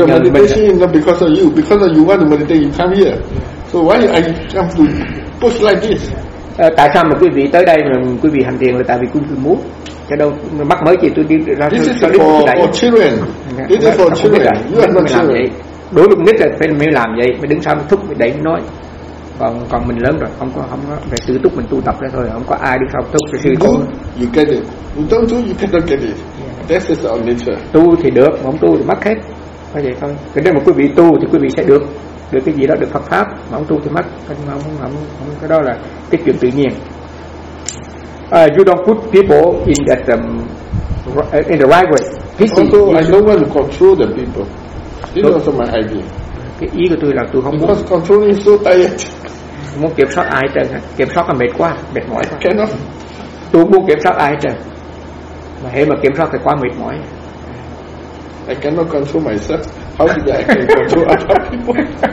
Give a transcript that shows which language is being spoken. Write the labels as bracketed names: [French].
[English] Your meditation is not because of you, because of you want to meditate, you come here. So why I come to push like this? [Vietnamese] Tại sao mà quý vị tới đây mà quý vị hành thiền là tại vì quý vị muốn, chứ đâu mắc mới gì tôi đi ra. [English] This is for children. This is for children. You are not children. [Vietnamese] Đối với nít là phải mới làm vậy, mới đứng sau thúc để nói. Còn mình lớn rồi, không có phải tự túc mình tu tập ra thôi, không có ai đi học thúc. [English] You do, you get it. You don't do, you cannot get it. Yeah. This is our nature. [Vietnamese] Tu thì được, mà không tu thì mất hết. Phải vậy thôi. Cái đó mà quý vị tu thì quý vị sẽ được cái gì đó, được Phật pháp. Mà không tu thì mất. Không, cái đó là cái chuyện tự nhiên. [English] You don't put people in that in the right way. Also, I don't want to control the people. This is also my idea. [Vietnamese] Cái ý của tôi là tôi không [English] because [Vietnamese] muốn [English] controlling so tired. [Vietnamese] Muốn kiểm soát ai trời, kiểm soát là mệt quá, mệt mỏi quá. [English] Cannot. [Vietnamese] Tôi không muốn kiểm soát ai trời, mà hễ mà kiểm soát thì quá mệt mỏi. [English] I cannot control myself. How did I control other people?